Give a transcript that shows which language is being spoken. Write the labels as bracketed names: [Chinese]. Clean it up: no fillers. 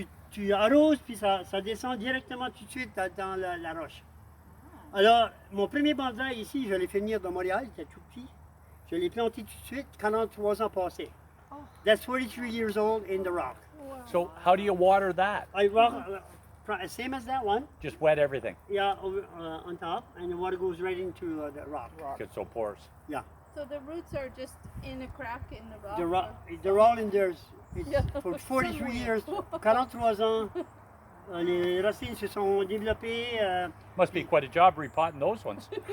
[French] Tu arroses, puis ça descend directement tout de suite dans la roche. Alors, mon premier bonsaï ici, je l'ai fait venir de Montréal, il était tout petit. Je l'ai planté tout de suite, 43 ans passés. [English] That's 43 years old in the rock. So how do you water that? I rock, same as that one. Just wet everything. Yeah, over, on top, and the water goes right into the rock. Gets so porous. So the roots are just in a crack in the rock. They're all in there. It's Yeah. for 43 Somewhere. years, 43 ans. [French] Les racines se sont développées. [English] Must be quite a job repotting those ones.